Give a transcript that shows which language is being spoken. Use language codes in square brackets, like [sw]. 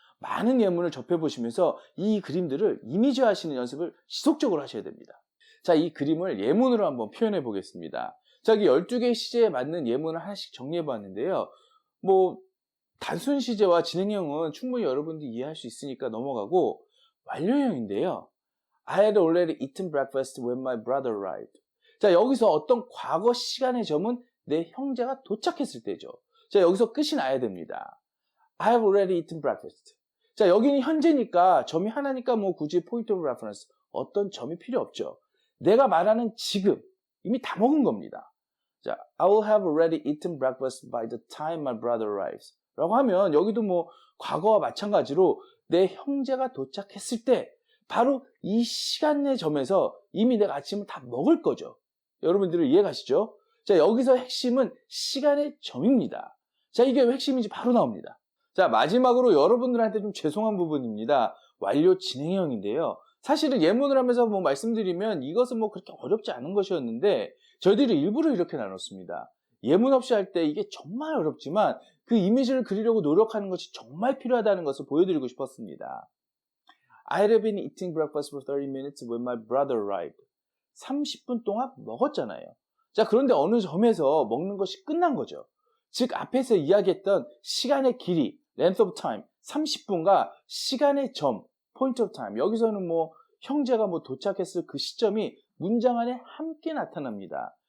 [ko] 많은 예문을 접해보시면서 이 그림들을 이미지화하시는 연습을 지속적으로 하셔야 됩니다. 자, 이 그림을 예문으로 한번 표현해 보겠습니다. 자, 여기 12개의 시제에 맞는 예문을 하나씩 정리해 봤는데요. 뭐 단순 시제와 진행형은 충분히 여러분들이 이해할 수 있으니까 넘어가고, 완료형인데요. [en] I had already eaten breakfast when my brother arrived. [ko] 자, 여기서 어떤 과거 시간의 점은 내 형제가 도착했을 때죠. 자, 여기서 끝이 나야 됩니다. [en] I have already eaten breakfast. [ko] 자, 여기는 현재니까 점이 하나니까 뭐 굳이 포인트 오브 레퍼런스 어떤 점이 필요 없죠. 내가 말하는 지금 이미 다 먹은 겁니다. [en] 자, I will have already eaten breakfast by the time my brother arrives. [ko] 라고 하면 여기도 뭐 과거와 마찬가지로 내 형제가 도착했을 때 바로 이 시간 내 점에서 이미 내가 아침을 다 먹을 거죠. 여러분들은 이해가시죠? 자, 여기서 핵심은 시간의 점입니다. 자, 이게 왜 핵심인지 바로 나옵니다. 자, 마지막으로 여러분들한테 좀 죄송한 부분입니다. 완료 진행형인데요. 사실은 예문을 하면서 뭐 말씀드리면 이것은 뭐 그렇게 어렵지 않은 것이었는데 저희들이 일부러 이렇게 나눴습니다. 예문 없이 할 때 이게 정말 어렵지만 그 이미지를 그리려고 노력하는 것이 정말 필요하다는 것을 보여드리고 싶었습니다. [en] I had been eating breakfast for 30 minutes when my brother arrived. [ko] 30분 동안 먹었잖아요. 자, 그런데 어느 점에서 먹는 것이 끝난 거죠. 즉 앞에서 이야기했던 시간의 길이, [en] length of time, [ko] 30분과 시간의 점, [en] point of time, [ko] 여기서는 뭐 형제가 뭐 도착했을 그 시점이 문장 안에 함께 나타납니다.